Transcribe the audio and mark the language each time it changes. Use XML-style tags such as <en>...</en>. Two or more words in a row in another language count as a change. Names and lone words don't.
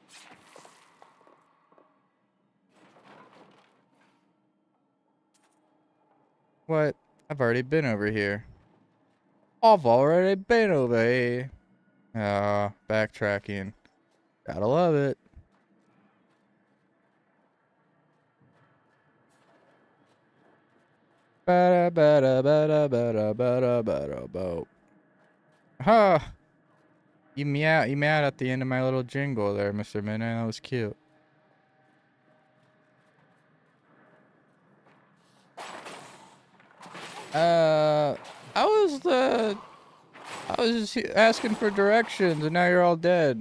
<en>What? I've already been over here. I've already been over here. Backtracking. Gotta love it. Bada bada bada bada bada bada bo. Ha! You meowed at the end of my little jingle there, Mr. Midnight. That was cute. I was just asking for directions, and now you're all dead.</en>